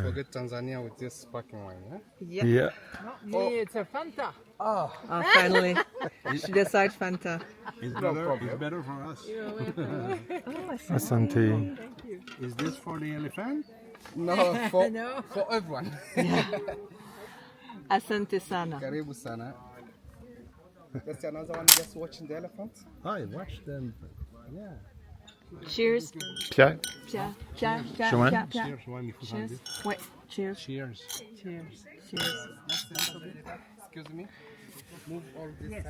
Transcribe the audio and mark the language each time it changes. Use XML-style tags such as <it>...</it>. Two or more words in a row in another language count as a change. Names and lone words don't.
<en>forget Tanzania with this sparkling wine. Eh? Yeah. Me, it's a Fanta. Oh, finally. She decides Fanta. It's better for us. Asante. Is this for the elephant? No, for everyone.</en> <sw>Asante sana. Karibu sana.</sw> <en>That's another one just watching the elephant. I watched them. Yeah. Cheers. Pierre? Pierre, Pierre, Pierre, Joanne? Pierre, Pierre. Cheers, one before Cheers. this. Ouais, cheers. Cheers. Cheers. Cheers. Excuse me. Move all this side.</en>